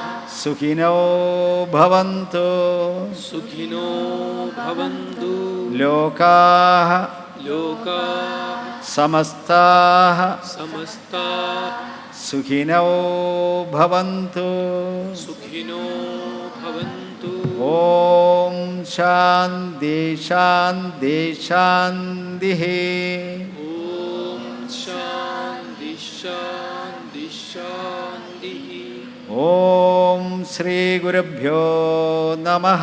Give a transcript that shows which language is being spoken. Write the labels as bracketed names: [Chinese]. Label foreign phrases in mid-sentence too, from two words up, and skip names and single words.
[Sanskrit] സുഖിനോ ഭവന്തു. സുഖിനോ ഭവന്തു. ലോകാഃ ലോകാഃ സമസ്താഃ സമസ്താഃ സുഖിനോ ഭവന്തു. സുഖിനോ ഭവന്തു. ഓം ശാന്തി ശാന്തി ശാന്തിഃ. ഓം ശാന്തി ശാന്തി ശാന്തിഃ. ഓം ശ്രീ ഗുരുഭ്യോ നമഃ.